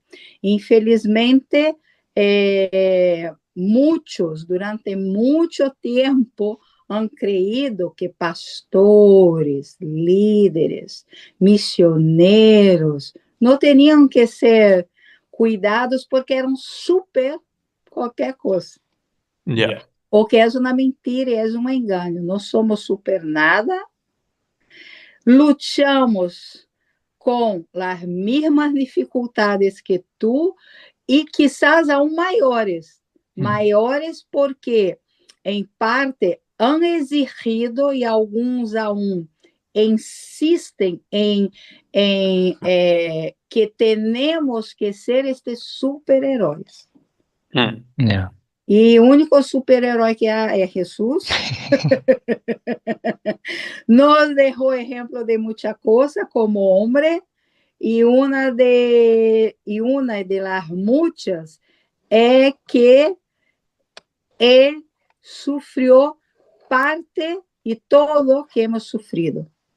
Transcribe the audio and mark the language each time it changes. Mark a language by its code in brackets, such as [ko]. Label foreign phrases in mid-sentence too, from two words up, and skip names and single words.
[es] Infelizmente, muchos, durante mucho tiempo, han creído que pastores, líderes, misioneros, no tenían que ser cuidados porque eran súper qualquer cosa. Ya. [pt] O que é uma mentira, é um engano. Não somos super nada. Lutamos com as mesmas dificuldades que tu e [es] quizás aún [pt] maiores. Maiores porque, em parte, [es] han exigido [pt] e alguns aún insistem em que temos que ser estes super-heróis. Yeah. E o único super-herói que há é Jesus. [es] Nos dejó ejemplo de mucha cosa como hombre y una de las muchas es que él sufrió parte y todo que hemos sufrido.